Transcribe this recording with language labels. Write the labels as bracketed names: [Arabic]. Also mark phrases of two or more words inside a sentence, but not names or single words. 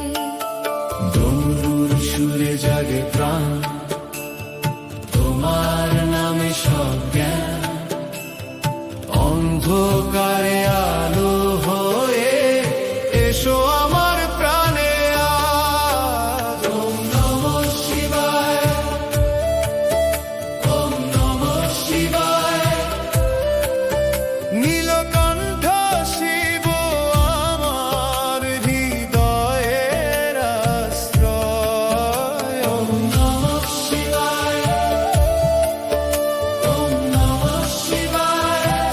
[Bangla] ডমরুর সুরে জাগে প্রাণ, তোমার নামে সব জ্ঞান, অন্ধকারে আলো হয়ে এসো আমার প্রাণে আজ। [Sanskrit] ওম নমঃ শিবায়, ওম নমঃ শিবায়। [Bangla] নীলকণ্ঠ শিব আমার হৃদয়ের আশ্রয়। [Sanskrit] ওম নমঃ শিবায়, ওম নমঃ শিবায়।